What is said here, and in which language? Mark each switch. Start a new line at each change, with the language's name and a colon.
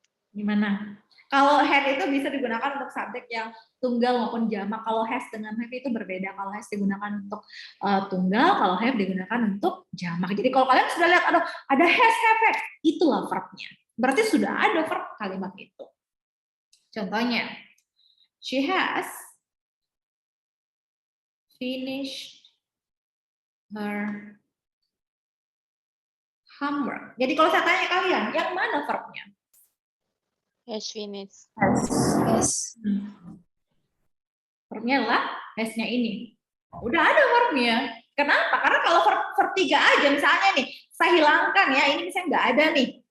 Indonesian: Gimana? Kalau head itu bisa digunakan untuk subjek yang tunggal maupun jamak. Kalau has dengan have itu berbeda. Kalau has digunakan untuk tunggal, kalau have digunakan untuk jamak. Jadi kalau kalian sudah lihat ada has, have, itulah verbnya. Berarti sudah ada verb kalimat itu. Contohnya,
English: she has finished her homework.
Indonesian: Jadi kalau saya tanya kalian, yang mana verbnya?
English: Has finished. Yes.
Indonesian: Verbnya adalah has-nya ini. Udah ada verbnya. Kenapa? Karena kalau verb 3 aja, misalnya nih, saya hilangkan ya, ini misalnya nggak ada nih.